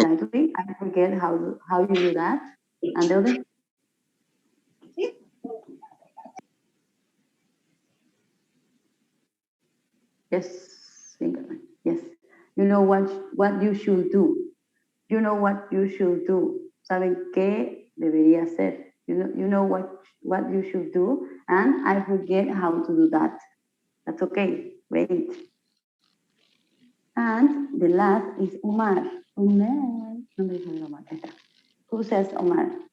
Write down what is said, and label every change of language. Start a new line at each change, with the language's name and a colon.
English: Exactly. I forget how you do that. And the other? Yes, yes. You know what you should do. You know what you should do.
Spanish: ¿Saben qué debería hacer?
English: You know what you should do, and I forget how to do that. That's okay. Great. And the last is Omar. Omar.
Spanish: ¿Dónde dice Omar? Está.
English: Who says Omar?